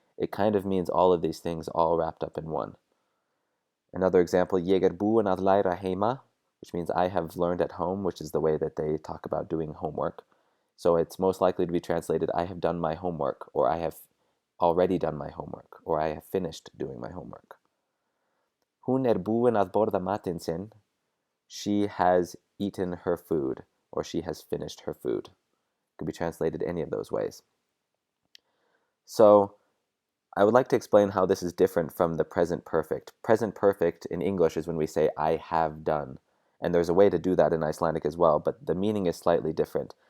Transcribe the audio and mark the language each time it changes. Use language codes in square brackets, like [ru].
[en] It kind of means all of these things all wrapped up in one. Another example, [is] ég búinn að læra heima, [en] which means I have learned at home, which is the way that they talk about doing homework. So it's most likely to be translated, I have done my homework, or I have already done my homework, or I have finished doing my homework. [is] Hún búin að borða matinn sinn. [en] She has eaten her food, or she has finished her food. It could be translated any of those ways. So I would like to explain how this is different from the present perfect. Present perfect in English is when we say, I have done. And there's a way to do that in Icelandic as well, but the meaning is slightly different.